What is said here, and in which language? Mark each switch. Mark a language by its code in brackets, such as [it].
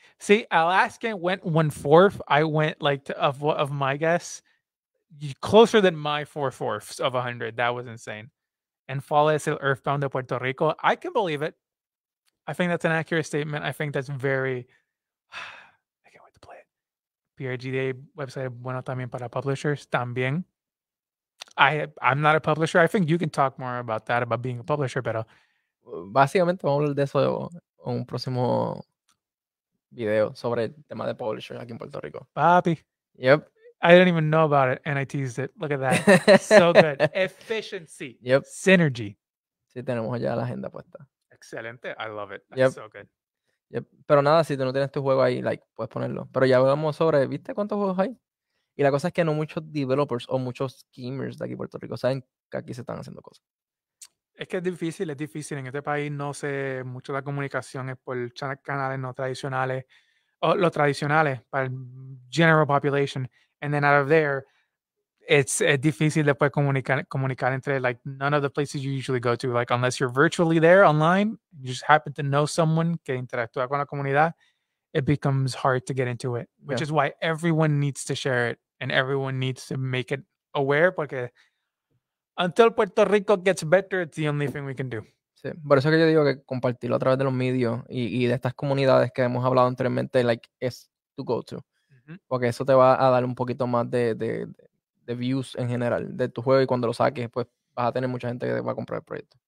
[en] See, Alaskan went 1/4. I went like of my guess, closer than my 4/4 of 100. That was insane. And Fall [es] es el Earthbound de Puerto Rico. [en] I can believe it. I think that's an accurate statement. I think that's very. I can't wait to play it. [es] PRGDA website bueno también para publishers también. [en] I'm not a publisher. I think you can talk more about that, about being a publisher, [es] pero Básicamente vamos a hablar de eso en un próximo video sobre el tema de publishers aquí en Puerto Rico. papi, [en] Yep. I didn't even know about it, and I teased it. Look at that. So good. Efficiency. Yep. Synergy. [es] Sí, tenemos ya la agenda puesta. Excelente. [en] I love it. That's Yep. so good. Yep. [es] Pero nada, si tú no tienes tu juego ahí, [en] like, [es] puedes ponerlo. Pero ya hablamos sobre, ¿viste cuántos juegos hay? Y la cosa es que no muchos developers o muchos gamers de aquí en Puerto Rico saben que aquí se están haciendo cosas. Es que es difícil. En este país no sé mucho la comunicación, es por canales no tradicionales, o los tradicionales para el [en] general population. And then out of there, it's [es] difícil después comunicar entre, [en] like, none of the places you usually go to, like, unless you're virtually there online, you just happen to know someone [es] que interactúa con la comunidad, [en] it becomes hard to get into it, which is why everyone needs to share it and everyone needs to make it aware, [es] porque [en] until Puerto Rico gets better, it's the only thing we can do. [es] Sí, por eso que yo digo que compartirlo a través de los medios y de estas comunidades que hemos hablado anteriormente, [en] like, [es] es [en] to go to. [es] Porque eso te va a dar un poquito más de views en general de tu juego, y cuando lo saques, pues vas a tener mucha gente que va a comprar el proyecto.